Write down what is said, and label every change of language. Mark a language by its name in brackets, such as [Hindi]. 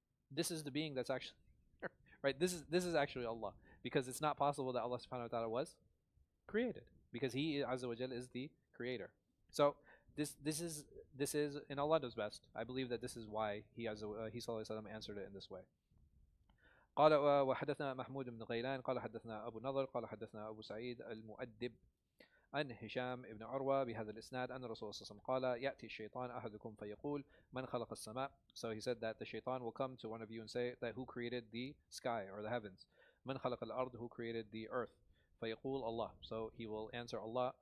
[English] This is the being that's actually right. This is actually Allah. Because it's not possible that Allah subhanahu wa ta'ala was created, because He Azza wa Jal is the creator. So this is and Allah does best. I believe that this is why He sallallahu alaihi wasallam answered it in this way. [Arabic] قال وحدثنا محمود بن غيلان قال حدثنا أبو نضر قال حدثنا أبو سعيد المؤدب عن هشام بن عروة بهذا الإسناد أن الرسول صلى الله عليه وسلم قال يأتي الشيطان أحدكم فيقول من خلق السماء. [English] So he said that the shaitan will come to one of you and say that who created the sky or the heavens. [Arabic] من خلق الأرض, [English] who created the earth. [Arabic] فيقول [English] Allah. So he will answer Allah.